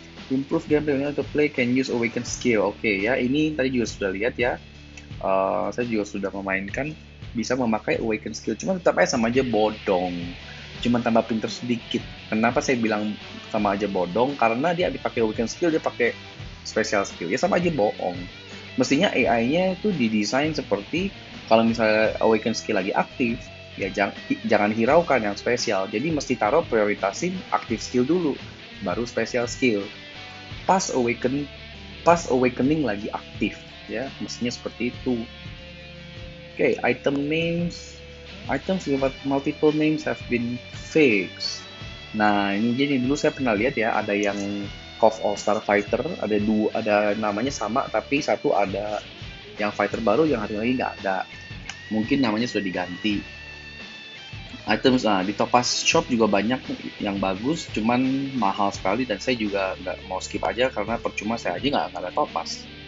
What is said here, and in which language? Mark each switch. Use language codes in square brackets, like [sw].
[en] Improve gameplay to play can use awaken skill. [id] Oke ya, ini tadi juga sudah lihat ya. Saya juga sudah memainkan bisa memakai awaken skill. Cuma tetap aja sama aja bodong. Cuma tambah pinter sedikit. Kenapa saya bilang sama aja bodong? Karena dia dipakai awaken skill, dia pakai special skill. Ya sama aja bohong. Mestinya AI-nya itu didesain seperti kalau misalnya awaken skill lagi aktif, ya jangan hiraukan yang spesial. Jadi mesti taruh prioritasin aktif skill dulu, baru special skill. Pas awakening lagi aktif, ya mestinya seperti itu. [en] Okay, item names. Items with multiple names have been fixed. [id] Nah, ini jadi dulu saya pernah lihat ya, ada yang KOF All Star Fighter, ada namanya sama, tapi satu ada yang fighter baru, yang satu lagi nggak ada. Mungkin namanya sudah diganti. Items, nah di Topaz Shop juga banyak yang bagus, cuman mahal sekali dan saya juga nggak mau skip aja karena percuma saya aja nggak ada Topaz.